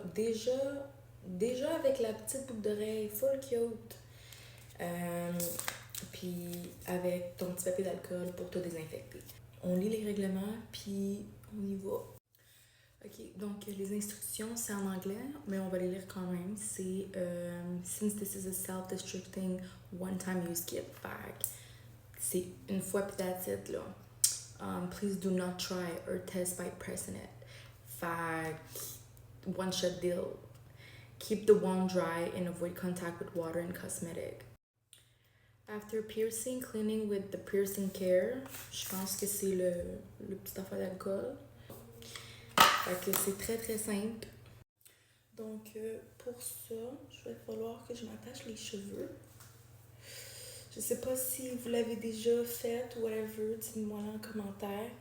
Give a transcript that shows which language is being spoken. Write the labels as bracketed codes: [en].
[fr] Déjà avec la petite boucle d'oreille, full cute. Puis avec ton petit papier d'alcool pour te désinfecter. On lit les règlements, puis on y va. Ok, donc les instructions, c'est en anglais, mais on va les lire quand même. C'est [en] Since this is a self-destructing one-time use kit bag. [fr] C'est une fois puis [en] that's it, [fr] là. [en] Please do not try or test by pressing it. [fr] Fait [en] one-shot deal. Keep the wand dry and avoid contact with water and cosmetic. After piercing, cleaning with the piercing care. [fr] Je pense que c'est le petit affaire d'alcool. Fait que c'est très simple. Donc, pour ça, je vais falloir que je m'attache les cheveux. Je sais pas si vous l'avez déjà fait ou whatever, dites-moi en commentaire.